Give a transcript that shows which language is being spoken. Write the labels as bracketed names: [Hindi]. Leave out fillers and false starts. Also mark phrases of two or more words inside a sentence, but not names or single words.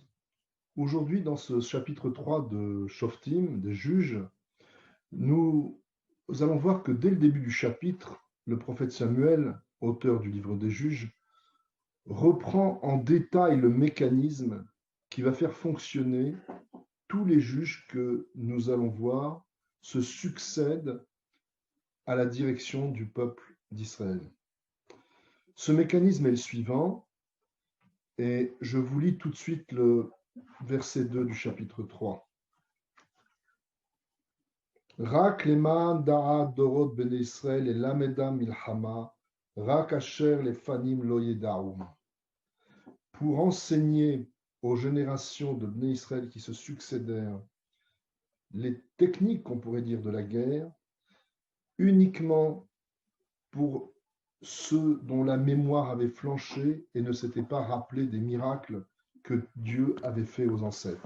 [French] Aujourd'hui, dans ce chapitre 3 de Shoftim, des juges, nous allons voir que dès le début du chapitre, le prophète Samuel, auteur du livre des juges, reprend en détail le mécanisme qui va faire fonctionner tous les juges que nous allons voir se succèdent à la direction du peuple d'Israël. Ce mécanisme est le suivant, et je vous lis tout de suite le verset 2 du chapitre 3. [Hebrew] רק למן דעת דורות בן ישראל את למדה מלחמה, רק אשר לפנים לא ידעום. [French] Pour enseigner aux générations de [Hebrew] בני ישראל [French] qui se succédèrent les techniques, qu'on pourrait dire, de la guerre, uniquement pour ceux dont la mémoire avait flanché et ne s'était pas rappelé des miracles que Dieu avait faits aux ancêtres.